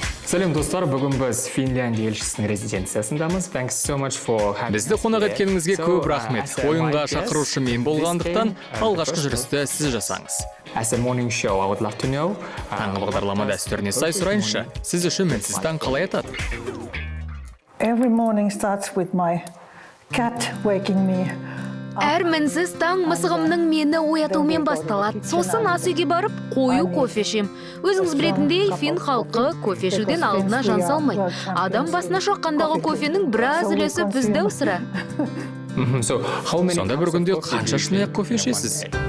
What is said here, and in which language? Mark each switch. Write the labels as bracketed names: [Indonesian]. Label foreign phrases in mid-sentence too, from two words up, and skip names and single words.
[Kazakh] Сәлем достар, бүгін біз Финляндия елшісінің резиденциясындамыз. Бізді қонақ еткеніңізге көп рахмет. Ойынға шақырушы мен болғандықтан алғашқы жүрісті сіз жасаңыз. Таңғы бағдарлама дәстүріне сай сұрайыншы, сіз үшін мінсіз таң қалай атады? [English] Every morning starts with my cat waking me. [Kazakh] Әр мінсіз таң мысығымның мені оятумен басталады. Сосын ас үйге барып, қою кофе ішем. Өзіңіз білетіндей, фин халқы кофе ішуден алдына жан салмайды. Адам басына шаққандағы кофенің біраз үлесі бізді сірә. Сонда бір күнде қанша шынаяқ кофе ішесіз?